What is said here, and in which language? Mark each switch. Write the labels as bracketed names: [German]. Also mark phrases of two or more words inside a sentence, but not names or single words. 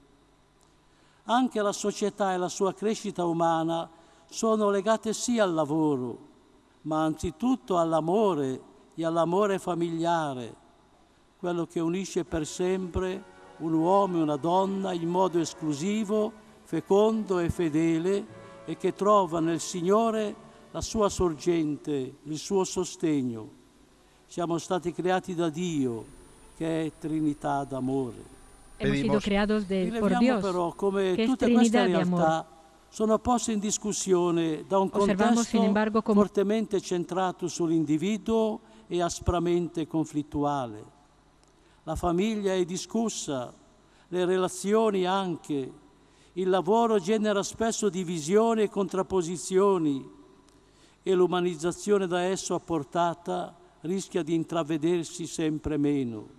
[Italian] Anche la società e la sua crescita umana sono legate sì al lavoro, ma anzitutto all'amore e all'amore familiare, quello che unisce per sempre un uomo e una donna in modo esclusivo, fecondo e fedele e che trova nel Signore la sua sorgente, il suo sostegno. Siamo stati creati da Dio, che è Trinità d'amore. [Spanish] Hemos sido creados por Dios, [Italian] però come [Spanish] que es [Italian] tutte queste [Spanish] Trinidad de amor. [Italian] realtà sono poste in discussione da un [Spanish] Observamos, sin embargo, [Italian] contesto fortemente centrato sull'individuo e aspramente conflittuale. La famiglia è discussa, le relazioni anche, il lavoro genera spesso divisioni e contrapposizioni e l'umanizzazione da esso apportata rischia di intravedersi sempre meno.